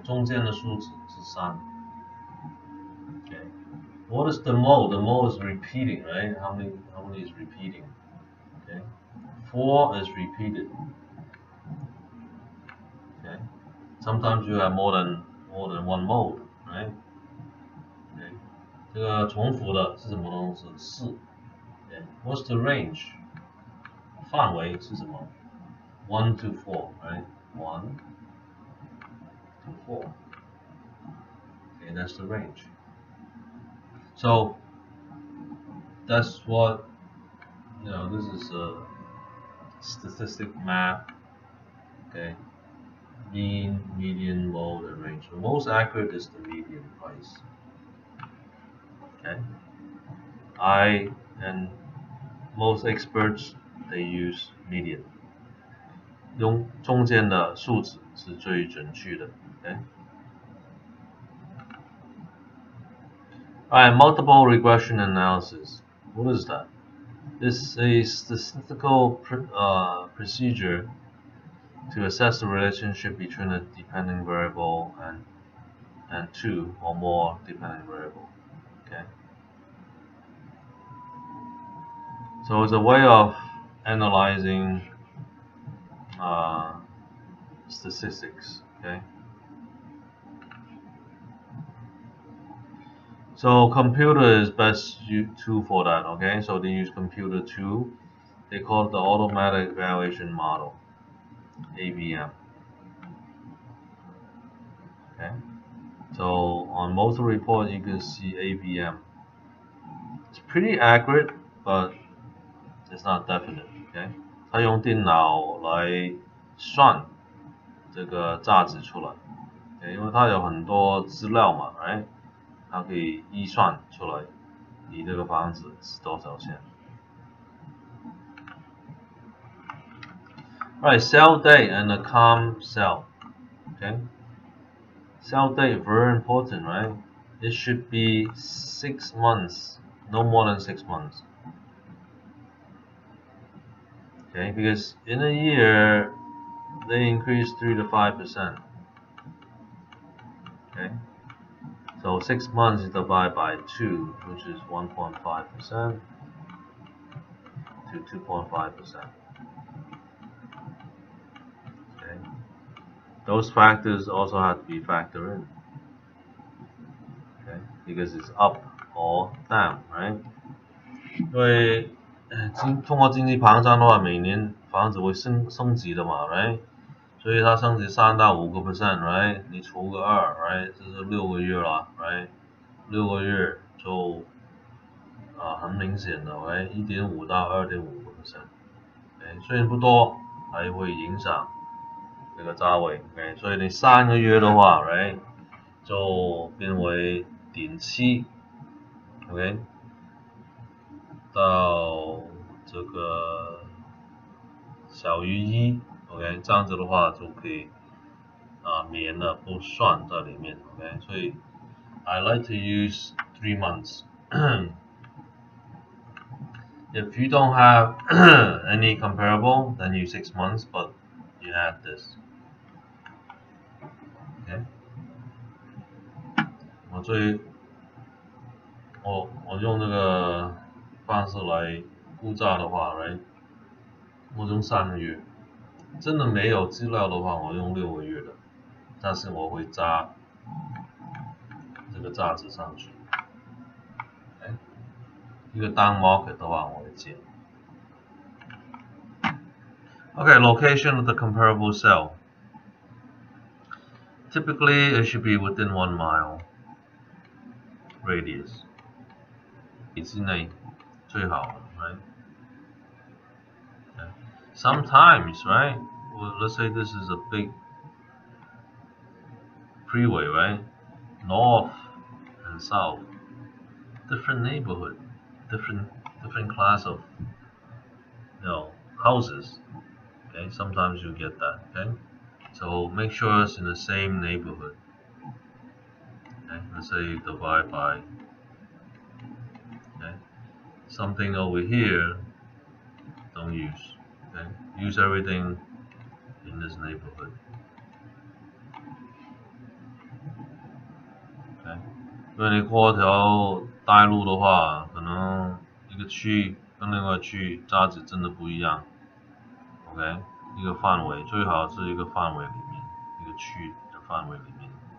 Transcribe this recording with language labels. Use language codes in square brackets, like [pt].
[zh] 中间的数字是3。 [en] Okay. What is the mode? The mode is repeating, right? How many is repeating? Okay. 4 is repeated. Okay. Sometimes you have more than one mode, right? Okay. [zh] 这个重复的是什么东西？4。 [en] Okay. What's the range? [zh] 范围是什么？ [en] 1 to 4, right? 1 to 4. Okay, that's the range. So that's what, this is a statistic map. Okay, mean, median, mode, and range. The most accurate is the median price. Okay, and most experts they use median. [zh] 用中间的数字是最准确的。 [en] Okay. Alright, multiple regression analysis. What is that? It's a statistical procedure to assess the relationship between a dependent variable and 2 or more dependent variable. Okay. So it's a way of analyzing statistics. Okay. So computer is best tool for that. Okay. So they use computer tool. They call it the automatic valuation model, AVM. Okay. So on most report you can see AVM. It's pretty accurate, but it's not definite. Okay. [zh] 它用电脑来算这个价值出来，因为它有很多资料嘛，哎，它可以预算出来你这个房子是多少钱。 [en] Right, sell date and the calm sell. Okay, sell date very important, right? It should be 6 months, no more than 6 months. Okay, because in a year they increase 3 to 5%. Okay, so 6 months is divided by 2, which is 1.5% to 2.5%. Okay, those factors also have to be factored in. Okay, because it's up or down, right? [zh] 因为通货经济膨胀的话，每年房子会升级的嘛， [en] right？ [zh] 所以它升级3到5个 percent， [en] right？ [zh] 你除个2，right？这是6个月了， [en] right？ [zh] 6个月就很明显的，right？ 1.5到2.5个 percent，虽然不多，还会影响这个价位，OK？所以你3个月的话， [en] right？ [zh] 就变为0.7 ，OK？到这个小于1 ，OK？这样子的话就可以免了，不算在里面，OK？所以 [en] I like to use 3 months. If you don't have any comparable, then use 6 months, but you have this. Okay? [zh] 我用这个方式来估价的话，我用3个月。真的没有资料的话，我用6个月的，但是我会加这个价值上去。一个down market 的话，我会减。 [en] Okay, location of the comparable cell. Typically, it should be within 1 mile radius. [zh] 之内最好 [en] right? Okay. Sometimes, right? Well, let's say this is a big freeway, right? North and south, different neighborhood, different class of houses. Okay, sometimes you get that. Okay, so make sure it's in the same neighborhood. Okay, let's say you divide by something over here. Don't use. Okay, use everything in this neighborhood. [zh] Okay， 因为你扩条大路的话，可能一个区跟另外区价值真的不一样。 OK， 一个范围最好是一个范围里面，一个区的范围里面。